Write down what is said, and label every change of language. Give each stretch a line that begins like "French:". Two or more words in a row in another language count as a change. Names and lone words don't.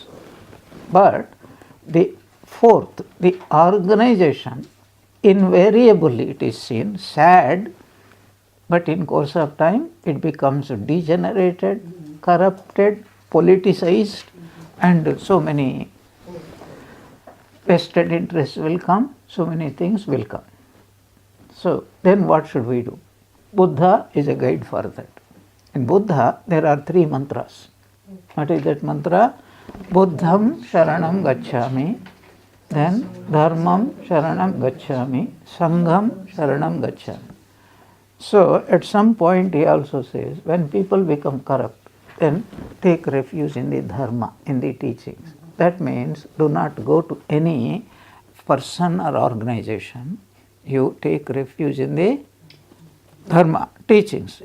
English: But the fourth, the organization, invariably it is seen, sad, but in course of time it becomes degenerated, corrupted, politicized, and so many vested interests will come, so many things will come. So then what should we do? Buddha is a guide for that. In Buddha there are 3 mantras. What is that mantra?
Pali: Buddham Sharanam Gacchami, then Dharmam Sharanam Gacchami, Sangham Sharanam Gacchami.
English: So at some point he also says, when people become corrupt, then take refuge in the dharma, in the teachings. That means do not go to any person or organization. You take refuge in the dharma, teachings.